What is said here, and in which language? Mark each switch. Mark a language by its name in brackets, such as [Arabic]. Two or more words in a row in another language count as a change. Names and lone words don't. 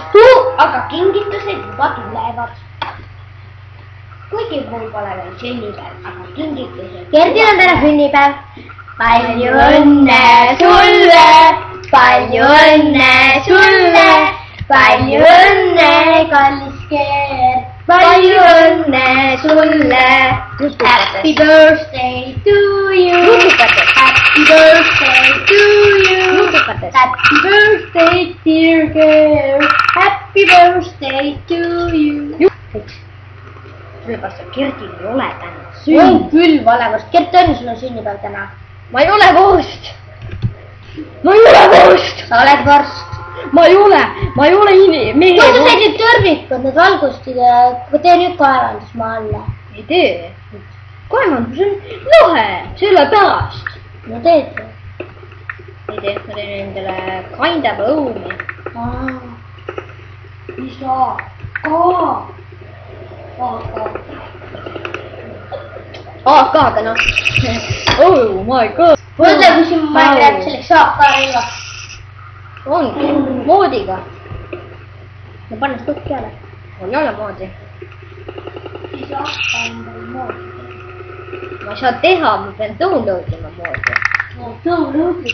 [Estonian] Aga kingitused juba tulevad. Kuigi mul pole veel sünnipäev, aga kingitused... Gerdil on täna sünnipäev. Palju õnne sulle, palju õnne sulle, palju õnne, kallis Gerd. Palju õnne sulle. [English] Happy birthday to you. Happy birthday to you. Happy birthday dear Gerd. Happy birthday to you. [Estonian] Sellepärast, et Gerdil ei ole täna On küll valevast. Gert, on sul on sünnipäev täna? Ma ei ole vorst. Ma ei ole vorst. Sa oled vorst. Ma ei ole mehe. Kus sa tegid tõrvikud, need valgustid ja tee nüüd kaevandusmaa alla. Ei tee. Kaevandus on lahe, sellepärast. No teed. Ei tee, ma teen endale kaindava õuni. Isa. AK-ga noh. [English] Oh my god. [Estonian] Mõtle, kui siin Minecraft selleks AK-relvaks. Ongi, moodiga. No panna stukk peale. Mul ei ole moodi. Siis AK endal moodi. Ma ei saa teha, ma pean downloadima moodi. No downloadid.